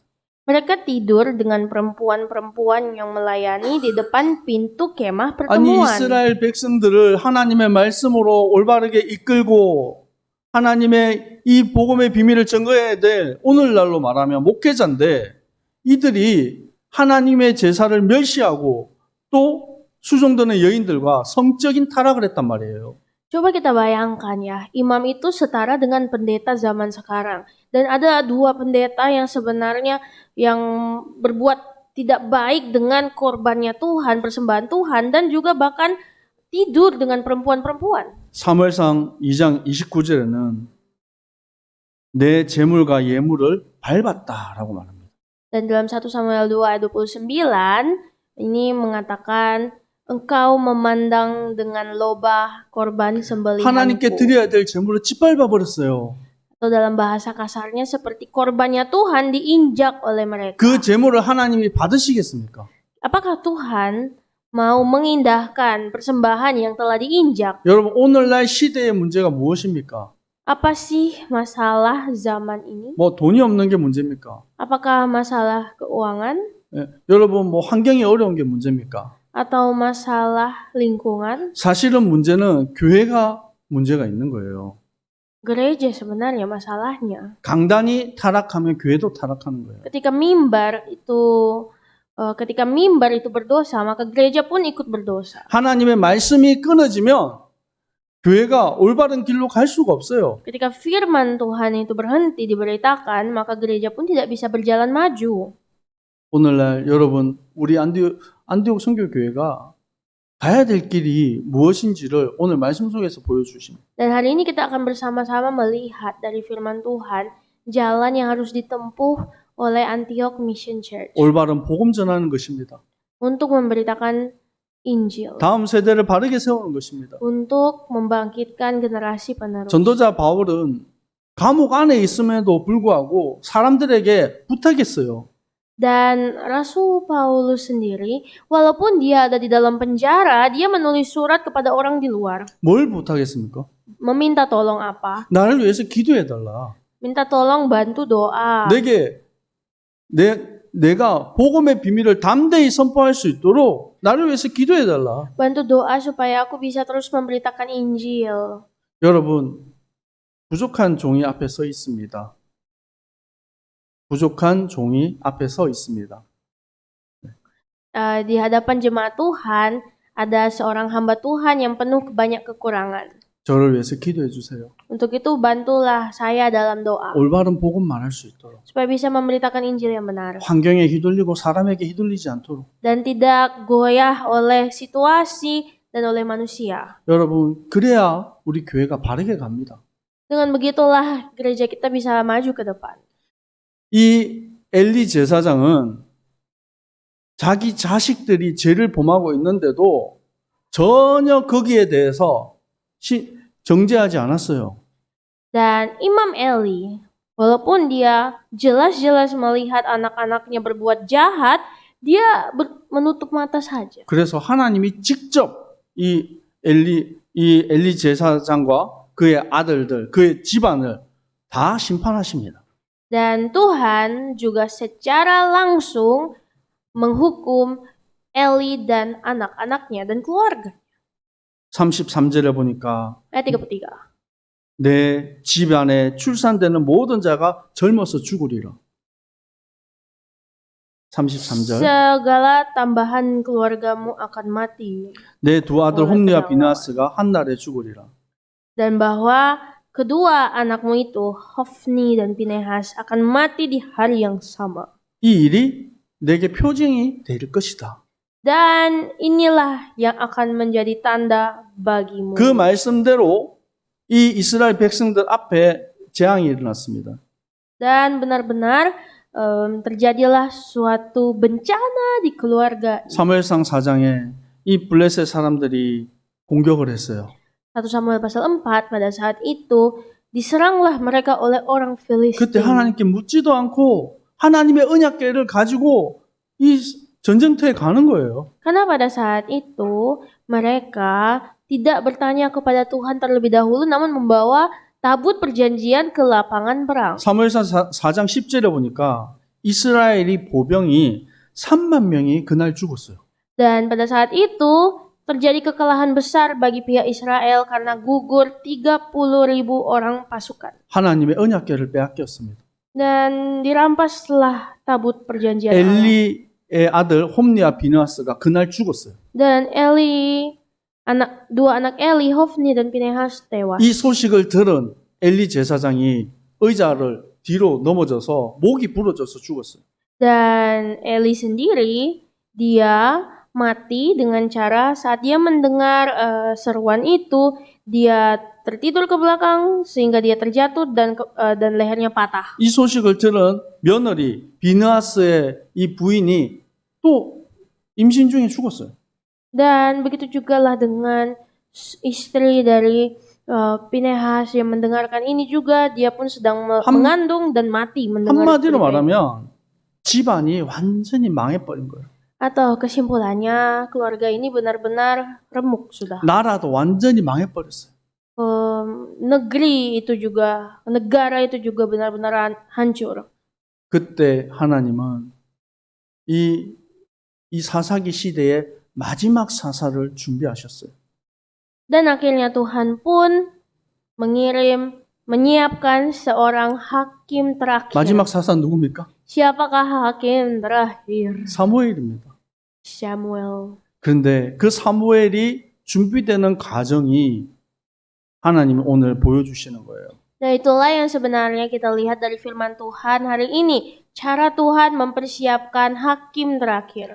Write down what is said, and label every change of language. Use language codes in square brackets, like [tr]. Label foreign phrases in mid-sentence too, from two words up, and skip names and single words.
[id] Mereka tidur dengan perempuan-perempuan yang melayani di depan pintu kemah [ko] 아니 [id] pertemuan. [ko] 이스라엘 백성들을 하나님의 말씀으로 올바르게 이끌고 하나님의 이 복음의 비밀을 증거해야 될 오늘날로 말하면 목회자인데 이들이 하나님의 제사를 멸시하고 또 수종드는 여인들과 성적인 타락을 했단 말이에요. [id] Coba kita bayangkan ya, imam itu setara dengan pendeta zaman sekarang. Dan ada dua pendeta yang sebenarnya yang berbuat tidak baik dengan korbannya Tuhan, persembahan Tuhan, dan juga bahkan tidur dengan perempuan-perempuan. [ko] 사무엘상 2장 29절에는 내 재물과 예물을 밟았다라고 말합니다. [id] Dan dalam 1 Samuel 2 ayat 29, ini mengatakan, engkau memandang dengan lobah korban [ko] 하나님께 [id] sembelihanku. [ko] 드려야 될 재물을 짓밟아 버렸어요. [id] Atau dalam bahasa kasarnya seperti korbannya Tuhan diinjak oleh mereka. [ko] 그 재물을 하나님이 받으시겠습니까? [id] Apakah Tuhan mau mengindahkan persembahan yang telah diinjak? [ko] 여러분, 오늘날 시대의 문제가 무엇입니까? [id] Apa sih masalah zaman ini? [ko] 뭐 돈이 없는 게 문제입니까? [id] Apakah masalah keuangan? [ko] 예, 여러분, 뭐 환경이 어려운 게 문제입니까? [id] Atau masalah lingkungan? [ko] 사실은 문제는 교회가 문제가 있는 거예요. [id] Gereja sebenarnya masalahnya. [ko] 강단이 타락하면 교회도 타락하는 거예요. [id] Ketika mimbar itu berdosa, maka gereja pun ikut berdosa. [ko] 하나님의 말씀이 끊어지면 교회가 올바른 길로 갈 수가 없어요. [id] Ketika firman Tuhan itu berhenti diberitakan, maka gereja pun tidak bisa berjalan maju. [ko] 오늘날 여러분, 우리 안디옥 선교교회가 가야 될 길이 무엇인지를 오늘 말씀 속에서 보여주십니다. [id] Dan hari ini kita akan bersama-sama melihat dari firman Tuhan jalan yang harus ditempuh oleh Antioch Mission Church [ko] 올바른 복음 전하는 것입니다. [id] untuk memberitakan Injil, [ko] 다음 세대를 바르게 세우는 것입니다. [id] untuk membangkitkan generasi penerus. [ko] 전도자 바울은 감옥 안에 있음에도 불구하고 사람들에게 부탁했어요. [id] Dan Rasul Paulus sendiri, walaupun dia ada di dalam penjara, dia menulis surat kepada orang di luar. [ko] 뭘 부탁했습니까? [id] Meminta tolong apa? [ko] 나를 위해서 기도해달라. [id] Minta tolong bantu doa. [ko] 내가 복음의 비밀을 담대히 선포할 수 있도록 나를 위해서 기도해달라. [id] Bantu doa supaya aku bisa terus memberitakan Injil. [ko] 여러분, 부족한 종이 앞에 서 있습니다. 부족한 종이 앞에 서 있습니다. [id] Di hadapan jemaat Tuhan, ada seorang hamba Tuhan yang penuh banyak kekurangan. [ko] 저를 위해서 기도해 주세요. [id] Untuk itu bantulah saya dalam doa. [ko] 올바른 복음 말할 수 있도록. [id] Supaya bisa memberitakan Injil yang benar. [ko] 환경에 휘둘리고 사람에게 휘둘리지 않도록. [id] Dan tidak goyah oleh situasi dan oleh manusia. [ko] 여러분, 그래야 우리 교회가 바르게 갑니다. [id] Dengan begitulah gereja kita bisa maju ke depan. [ko] 이 엘리 제사장은 자기 자식들이 죄를 범하고 있는데도 전혀 거기에 대해서 정죄하지 않았어요. [id] Dan Imam Eli, walaupun dia jelas-jelas melihat anak-anaknya berbuat jahat, dia menutup mata saja. [ko] 그래서 하나님이 직접 이 엘리 제사장과 그의 아들들, 그의 집안을 다 심판하십니다. [id] Dan Tuhan juga secara langsung menghukum Eli dan anak-anaknya dan keluarga. [ko] 33절에 보니까 [id] Ayat 33. [ko] 내 집안에 출산되는 모든 자가 젊어서 죽으리라. 33절. [id] Segala tambahan keluargamu akan mati. [ko] 내 두 아들 홈리와 비나스가 한 날에 죽으리라. [id] Dan bahwa kedua anakmu itu, Hofni dan Pinehas, akan mati di hari yang sama. [ko] 이 일이 내게 표징이 될 것이다. [id] Dan inilah yang akan menjadi tanda bagimu. [ko] 그 말씀대로 이 이스라엘 백성들 앞에 재앙이 일어났습니다. [id] Dan benar-benar terjadilah suatu bencana di keluarga. [ko] 사무엘상 4장에 이 블레셋 사람들이 공격을 했어요. [id] 1 Samuel pasal 4, pada saat itu diseranglah mereka oleh orang [ko] 그때 [id] Filistin. [ko] 하나님께 묻지도 않고 하나님의 언약궤를 가지고 이 전쟁터에 가는 거예요. [id] Karena pada saat itu mereka tidak bertanya kepada Tuhan terlebih dahulu, namun membawa tabut perjanjian ke lapangan perang. [ko] 사무엘상 4장 10절에 보니까 이스라엘이 보병이 3만 명이 그날 죽었어요. [id] Dan pada saat itu terjadi kekalahan besar bagi pihak Israel karena gugur 30.000 orang pasukan. [ko] 하나님의 언약궤를 빼앗겼습니다. [id] Dan dirampaslah tabut perjanjian Allah. [ko] 엘리의 아들 홈리와 비느하스가 그날 죽었어요. [id] Dan Eli, dua anak Eli, Hofni dan Pinehas tewas. [ko] 이 소식을 들은 엘리 제사장이 의자를 뒤로 넘어져서 목이 부러져서 죽었어요. [id] Dan Eli sendiri, dia mati dengan cara saat dia mendengar seruan itu, dia tertidur ke belakang sehingga dia terjatuh dan lehernya patah. [ko] 이 소식을 들은 며느리 비느하스의 이 부인이 또 임신 중에 죽었어요. [id] Dan begitu juga lah dengan istri dari Pinehas yang mendengarkan ini juga, dia pun sedang mengandung dan mati mendengar [ko] 한마디로 [id] berita ini. [ko] 말하면 집안이 완전히 망해버린 거예요. [id] Atau kesimpulannya, keluarga ini benar-benar remuk sudah. [ko] 나라도 완전히 망해버렸어요. [id] Negara itu juga benar-benar hancur. [ko] 그때 하나님은 이 사사기 시대의 마지막 사사를 준비하셨어요. [id] Dan akhirnya Tuhan pun menyiapkan seorang hakim terakhir. [ko] 마지막 사사 누굽니까? [id] Siapakah hakim terakhir? [ko] 사무엘입니다. [id] Samuel. [ko] 그런데 그 사무엘이 준비되는 과정이 하나님이 오늘 보여주시는 거예요. [id] Nah, itulah yang sebenarnya kita lihat dari firman Tuhan hari ini. Cara Tuhan mempersiapkan hakim terakhir.